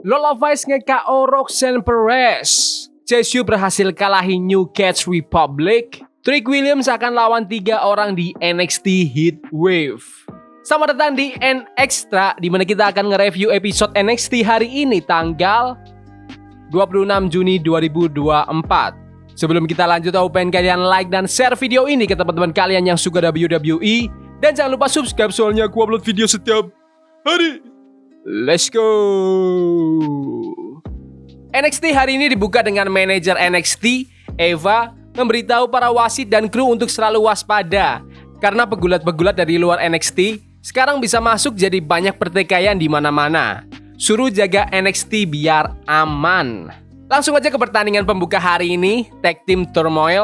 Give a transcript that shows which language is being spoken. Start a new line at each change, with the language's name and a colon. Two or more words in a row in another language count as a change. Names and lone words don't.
Indonesian: Lola Vice nge-KO Roxanne Perez. Chase U berhasil kalahin New Cats Republic. Trick Williams akan lawan 3 orang di NXT Heatwave. Selamat datang di NXtra, di mana kita akan nge-review episode NXT hari ini tanggal 26 Juni 2024. Sebelum kita lanjut, aku pengen kalian like dan share video ini ke teman-teman kalian yang suka WWE. Dan jangan lupa subscribe soalnya aku upload video setiap hari.
English: Let's go.
Indonesian: NXT hari ini dibuka dengan manajer NXT, Eva, memberitahu para wasit dan kru untuk selalu waspada. Karena pegulat-pegulat dari luar NXT sekarang bisa masuk, jadi banyak pertikaian di mana-mana. Suruh jaga NXT biar aman. Langsung aja ke pertandingan pembuka hari ini, Tag Team Turmoil.